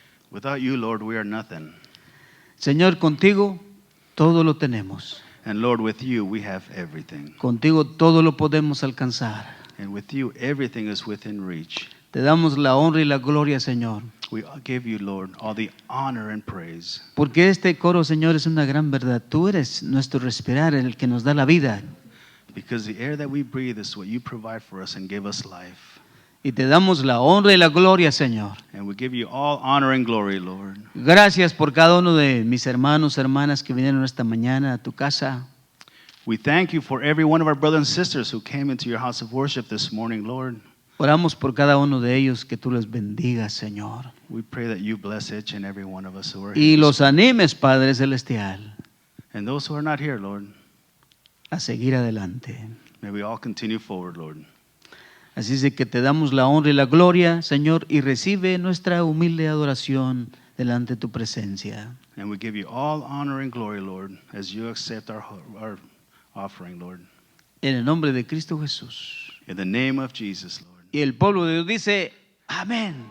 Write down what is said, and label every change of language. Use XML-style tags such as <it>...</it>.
<en>without you, Lord, we are nothing.</en> <es>Señor, contigo todo lo tenemos.</es> <en>And Lord, with you, we have everything.</en> <es>Contigo todo lo podemos alcanzar.</es> <en>And with you, everything is within reach.</en> <es>Te damos la honra y la gloria, Señor.</es> <en>We give you, Lord, all the honor and praise.</en> <es>Porque este coro, Señor, es una gran verdad. Tú eres nuestro respirar, el que nos da la vida.</es> <en>Because the air that we breathe is what you provide for us and give us life.</en> <es>Y te damos la honra y la gloria, Señor.</es> <en>And we give you all honor and glory, Lord.</en> <es>Gracias por cada uno de mis hermanos, hermanas que vinieron esta mañana a tu casa.</es> <en>We thank you for every one of our brothers and sisters who came into your house of worship this morning, Lord.</en> <es>Oramos por cada uno de ellos, que tú les bendigas, Señor.</es> <en>We pray that you bless each and every one of us who are</en> <es>Y</es> <en>here.</en> <es>los animes, Padre Celestial,</es> <en>And those who are not here, Lord,</en> <es>a seguir adelante.</es> <en>may we all continue forward, Lord.</en> <es>Así es de que te damos la honra y la gloria, Señor, y recibe nuestra humilde adoración delante de tu presencia.</es> <en>And we give you all honor and glory, Lord, as you accept our offering, Lord.</en> <es>En el nombre de Cristo Jesús.</es> <en>In the name of Jesus, Lord.</en> <es>Y el pueblo de Dios dice, amén.</es>